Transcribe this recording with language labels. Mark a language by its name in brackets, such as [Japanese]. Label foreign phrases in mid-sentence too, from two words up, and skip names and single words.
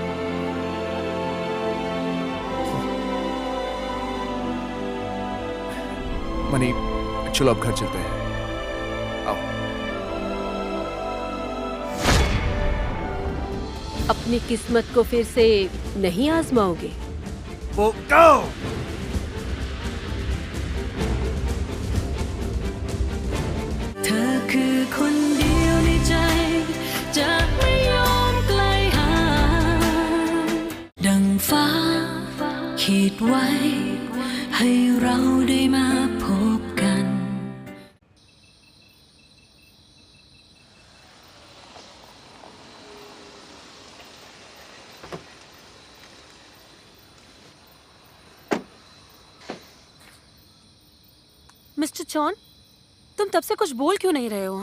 [Hindi] मनी, चलो अब घर चलते हैं। आओ। अपनी किस्मत को फिर से नहीं आजमाओगे? [Thai] เธอคือคนเดียวในใจจะไม่ยอมไกลห่างดังฟ้าขีดไว้ให้เราได้มาพบกัน [Hindi] मिस्टर चॉन, तुम तब से कुछ बोल क्यों नहीं रहे हो?